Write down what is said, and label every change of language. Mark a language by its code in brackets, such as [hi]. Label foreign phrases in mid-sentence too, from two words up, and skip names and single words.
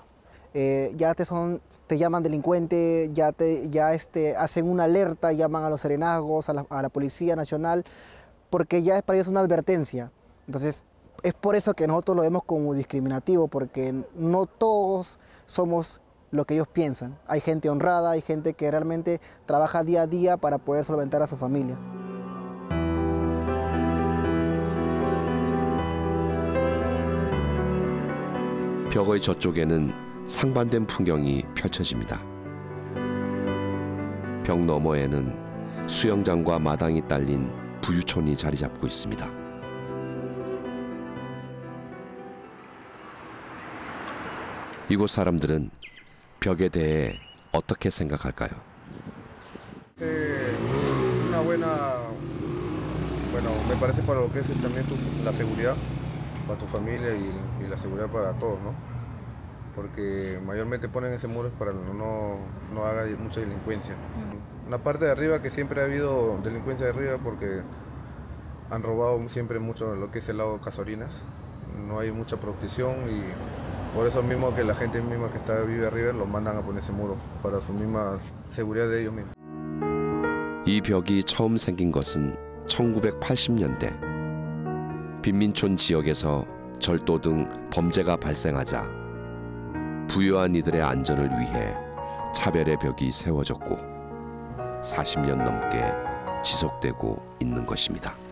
[es] Ya te llaman delincuente, ya hacen una alerta, llaman a los serenazgos, a la Policía Nacional, porque ya para ellos es una advertencia. Entonces, es por eso que nosotros lo vemos como discriminativo, porque no todos somos lo que ellos piensan. Hay gente honrada, hay gente que realmente trabaja día a día para poder solventar a su familia. [ko] 벽의 저쪽에는 상반된 풍경이 펼쳐집니다. 벽 너머에는 수영장과 마당이 딸린 부유촌이 자리 잡고 있습니다. 이곳 사람들은 벽에 대해 어떻게 생각할까요? [es] Bueno, me parece para lo que es también la seguridad para tu familia y la seguridad para todos, ¿no? Porque mayormente ponen ese muro para no haga mucha delincuencia. Una parte de arriba que siempre ha habido delincuencia de arriba porque han robado siempre mucho lo que es el lago Casorinas. No hay mucha protección y por eso mismo que la gente misma que vive arriba lo mandan a poner ese muro para su misma seguridad de ellos mismos. [ko] 이 벽이 처음 생긴 것은 1980년대. 빈민촌 지역에서 절도 등 범죄가 발생하자 부유한 이들의 안전을 위해 차별의 벽이 세워졌고 40년 넘게 지속되고 있는 것입니다.